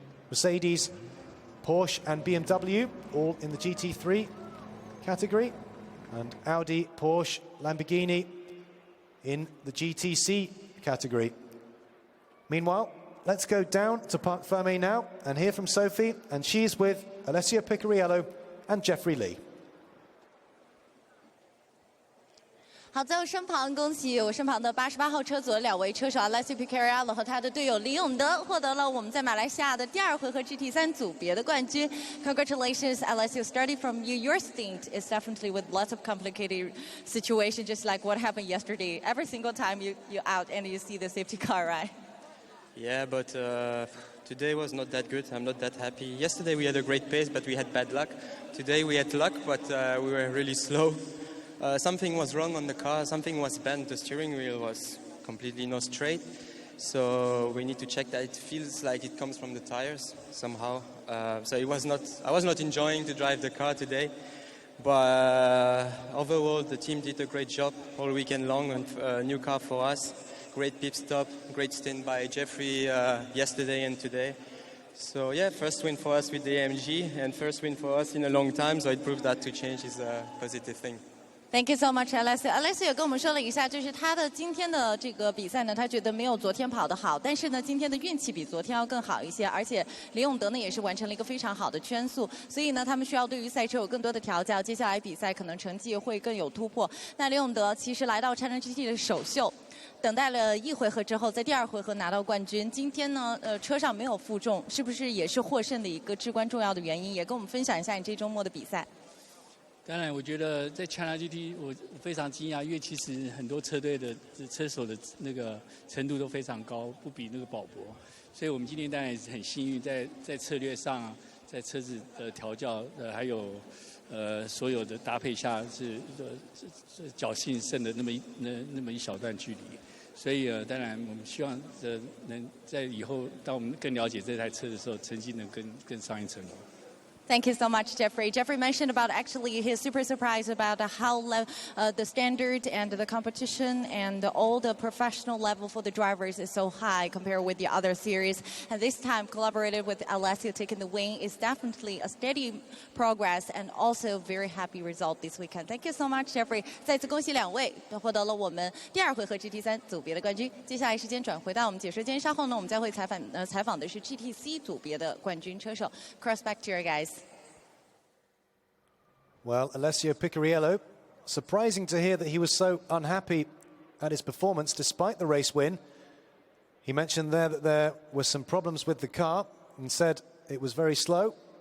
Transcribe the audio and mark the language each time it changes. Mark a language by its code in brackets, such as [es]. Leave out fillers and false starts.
[en] Mercedes, Porsche and BMW all in the GT3 category, and Audi, Porsche, Lamborghini in the GTC category. Meanwhile, let's go down to Parc Ferme now and hear from Sophie, and she's with Alessio Picariello and Jeffrey Lee. [zh] 好，在我身旁，恭喜我身旁的88号车组的2位车手 Alessio Picariello 和他的队友李永德获得了我们在马来西亚的第2回合 GT3 组别的冠军。 [en] Congratulations, Alessio. Starting from you, your stint is definitely with lots of complicated situations, just like what happened yesterday. Every single time you're out and you see the safety car, right? Yeah, but today was not that good. I'm not that happy. Yesterday we had a great pace, but we had bad luck. Today we had luck, but we were really slow. Something was wrong on the car, something was bent, the steering wheel was completely not straight. So we need to check that. It feels like it comes from the tires somehow. So I was not enjoying to drive the car today. But overall, the team did a great job all weekend long on a new car for us. Great pit stop, great stint by Jeffrey yesterday and today. So yeah, first win for us with the AMG and first win for us in a long time. So it proves that to change is a positive thing. Thank you so much, Alessio. [zh] Alessio 也跟我们说了一下，就是他的今天的这个比赛呢，他觉得没有昨天跑得好，但是呢，今天的运气比昨天要更好一些，而且李永德呢也是完成了一个非常好的圈速，所以呢，他们需要对于赛车有更多的调教，接下来比赛可能成绩会更有突破。那李永德其实来到China GT的首秀。等待了一回合之后，在第二回合拿到冠军。今天呢，车上没有负重，是不是也是获胜的一个至关重要的原因？也跟我们分享一下你这周末的比赛。当然，我觉得在China GT我非常惊讶，因为其实很多车队的车手的那个程度都非常高，不比那个保博。所以我们今天当然也是很幸运，在策略上，在车子的调教，还有所有的搭配下是侥幸胜的那么一小段距离。所以当然我们希望能在以后当我们更了解这台车的时候，成绩能更上一层楼。 [en] Thank you so much, Jeffrey. Jeffrey mentioned about actually he's super surprised about how the standard and the competition and all the professional level for the drivers is so high compared with the other series. And this time collaborated with Alessio taking the win is definitely a steady progress and also very happy result this weekend. Thank you so much, Jeffrey. [zh] 再次恭喜两位获得了我们第二回合 GT3 组别的冠军。接下来时间转回到我们解说间，稍后呢我们将会采访的是 GTC 组别的冠军车手。 [en] Cross back to you guys. Well, Alessio Picariello, surprising to hear that he was so unhappy at his performance despite the race win. He mentioned there that there were some problems with the car and said it was very slow.